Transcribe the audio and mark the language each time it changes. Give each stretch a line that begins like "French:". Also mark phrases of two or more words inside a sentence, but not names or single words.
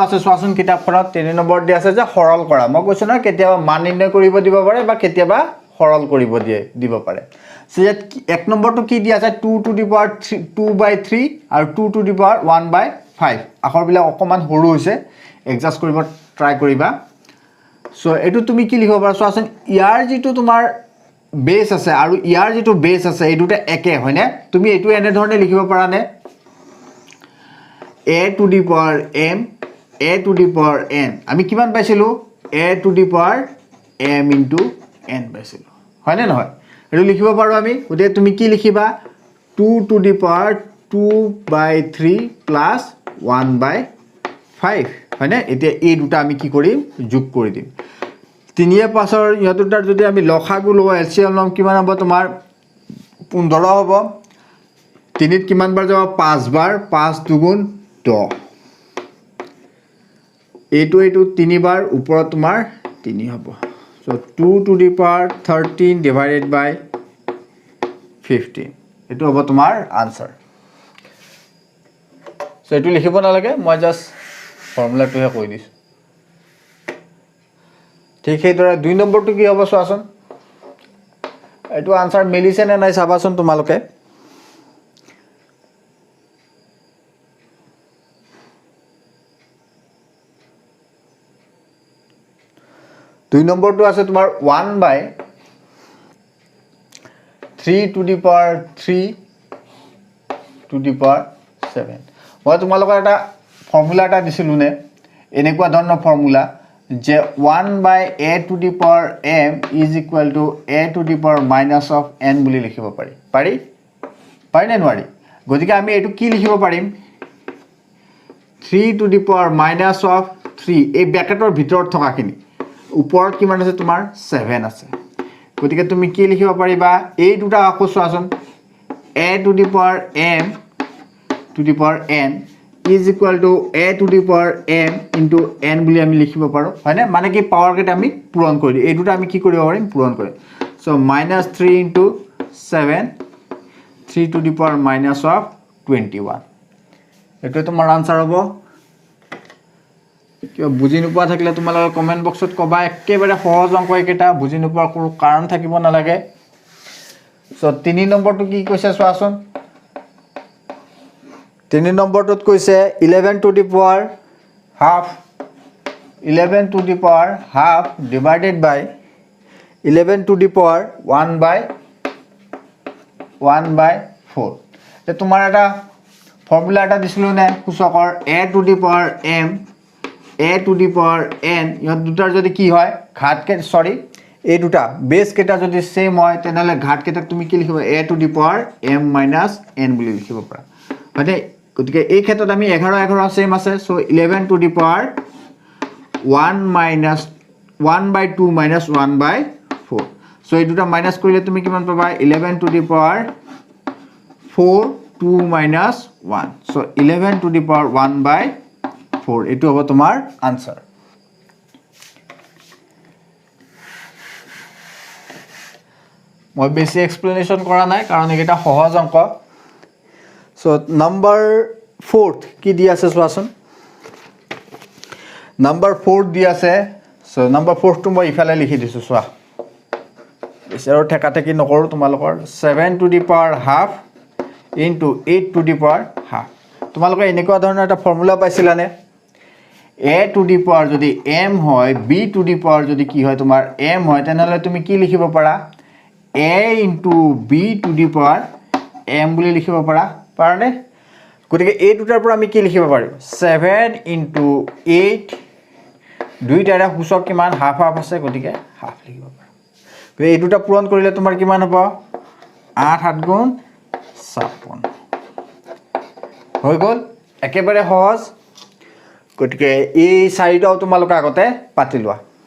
Assamese: আছে চোৱাচোন কিতাপখনত 3 নম্বৰ দি আছে যে সৰল কৰা মই কৈছো না কেতিয়াবা মান নিৰ্ণয় কৰিব দিব পাৰে বা কেতিয়াবা সৰল কৰিব দিব পাৰে সো ইয়াত 1 নম্বৰটো কি দি আছে
English: 2 to the power 2/3
Assamese: আৰু
English: 2 to the power 1/5
Assamese: আখৰবিলাক অকমান সৰু হৈছে এডজাস্ট কৰিব ট্ৰাই কৰিবা সো এটো তুমি কি লিখিব পাৰা চোৱাচোন ইয়াৰ যিটো তোমাৰ বেস আছে আৰু ইয়াৰ যিটো বেস আছে এই দুটা একে হয়নে তুমি এটো এনে ধৰণে লিখিব পাৰা নে
English: a to the power m a to the power n
Assamese: আমি কিমান পাইছিলো
English: a to the power m
Assamese: into n পাইছিলো হয়নে নহয় এটো লিখিব পাৰো আমি ওতে তুমি কি লিখিবা
English: 2 to the power 2/3 plus 1/5
Assamese: হয়নে এতিয়া এই দুটা আমি কি কৰিম যোগ কৰি দিম 3 এর পাছৰ ইহতুটাৰ যদি আমি লখাগু লও এলসিএম লম কিমান হ'ব তোমাৰ 15 হ'ব 3 ত কিমান বাৰ যাব 5 বাৰ 5 দুগুণ 10 এইটো 3 বাৰ ওপৰত তোমাৰ 3 হ'ব সো
English: 2 to the power 13 divided by 15
Assamese: এটো হ'ব তোমাৰ আনসাৰ সো এটো লিখিব না লাগে মই জাস্ট ফৰ্মুলাটোহে কৈ দিছো ঠিক সেইদৰে 2 নম্বৰটো কি হ'ব চোৱাচোন এটো আনসাৰ মিলিছে নে নাই চাবাচোন তোমালোকে 2 নম্বৰটো আছে তোমাৰ
English: 1/3 to the power 3 to the power 7
Assamese: মই তোমালোকৰ এটা ফৰ্মুলা এটা দিছিলো নে এনেকুৱা ধৰণৰ ফৰ্মুলা যে
English: 1/a to the power m is equal to a to the power minus of n
Assamese: বুলি লিখিব পাৰি নে নোৱাৰি গতিকে আমি এটো কি লিখিব পাৰিম
English: 3 to the power minus of
Assamese: 3 এই ব্ৰ্যাকেটৰ ভিতৰত থকাখিনি ওপৰত কিমান আছে তোমাৰ 7 আছে গতিকে তুমি কি লিখিব পাৰিবা এই দুটা আকৌ চোৱাচোন
English: a to the power m to the power n is equal to a to the power m into n
Assamese: বুলি আমি লিখিব পাৰো হয়নে মানে কি পাৱাৰ কেটা আমি পূৰণ কৰি এই দুটা আমি কি কৰিব পাৰিম পূৰণ কৰি সো
English: -3 into 7 3 to the power minus of 21
Assamese: এটো তোমাৰ আনসাৰ হ'ব কিবা বুজি নোপোৱা থাকিলে তোমালোকে
English: comment boxত
Assamese: কবা একেবাৰে সহজ অংক একেটা বুজি নোপোৱাৰ কোনো কাৰণ থাকিব নালাগে সো 3 নম্বৰটো কি কৈছে চোৱাচোন 3 নম্বৰটোত কৈছে
English: 11 to the power half 11 to the power half divided by 11 to the power
Assamese: 1/4 তে তোমাৰ এটা ফৰ্মুলা এটা দিছিলো নে সূচকৰ
English: a to the power m a to the power n
Assamese: ইহত দুটাৰ যদি কি হয় ঘাত কে সৰি এই দুটা বেস কেটা যদি সেম হয় তেনলে ঘাত কেটা তুমি কি লিখিবা
English: a to the power m minus n
Assamese: বুলি লিখিব পাৰা মানে গতিকে এই ক্ষেত্ৰত আমি 11 সেম আছে সো
English: 11 to the power 1/2 minus 1/4
Assamese: সো এই দুটা মাইনাস কৰিলে তুমি কিমান পাবা
English: 11 to the power 4 2 minus 1
Assamese: সো
English: 11 to the power 1/4
Assamese: এটো হ'ব তোমাৰ আনসাৰ মই বেছি এক্সপ্লেনেশন কৰা নাই কাৰণ এটা সহজ অংক সো নাম্বার 4 কি দি আছে চোৱাচোন নাম্বার 4 দি আছে সো নাম্বার 4 টো মই ইফালে লিখি দিছো চোৱা এছাৰ ঠেকাঠেকি নকৰো তোমালোকৰ
English: 7 to the power half
Assamese: into 8 to the power half তোমালোকে এনেকুৱা ধৰণৰ এটা ফৰ্মুলা পাইছিলানে
English: a to the power
Assamese: যদি m হয়
English: b to the power
Assamese: যদি কি হয় তোমাৰ m হয় তেনহলে তুমি কি লিখিব পাৰা
English: a into b to the power m
Assamese: বুলি লিখিব পাৰানে গতিকে এই দুটাৰ পৰা আমি কি লিখিব পাৰিম 7 into 8 দুইটাৰে সূচক কিমান হাফ হাফ আছে গতিকে হাফ লিখিব পাৰা এই দুটা পূৰণ কৰিলে তোমাৰ কিমান হ'ব 8 7 গুণ 56 হৈ গ'ল একেবাৰে সহজ গতিকে এই চাৰিটাও তোমালোকে আগতে পাতি লোৱা